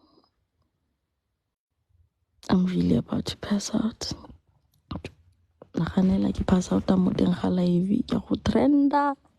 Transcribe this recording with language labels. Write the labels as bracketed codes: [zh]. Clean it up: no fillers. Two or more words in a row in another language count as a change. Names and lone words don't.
[en] I'm really about to pass out. [tn] ganela ke [en] pass out [tn] mo teng ga live ke go trenda.